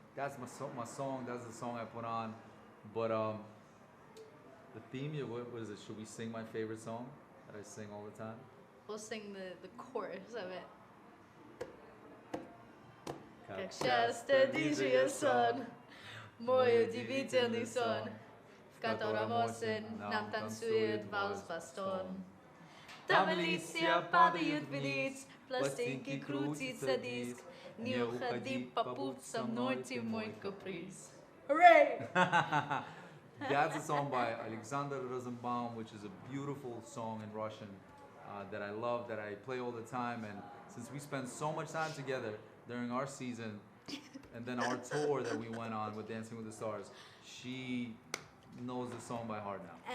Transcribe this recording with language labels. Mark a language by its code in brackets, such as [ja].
[en] That's my song. That's the song I put on. But the theme, what is it? Should we sing my favorite song that I sing all the time? We'll sing the chorus of it. [ru] Как часто диджея сон, мой удивительный сон, в котором осень нам танцует вальс-бастон. Там листья падают вниз, пластинки крутится диск. Не уходи, побудь со мной, ты мой каприз. [en] Hooray! That's a song by Alexander Rosenbaum, which is a beautiful song in Russian that I love, that I play all the time. And since we spent so much time together during our season and then our tour that we went on with Dancing with the Stars, she knows the song by heart now.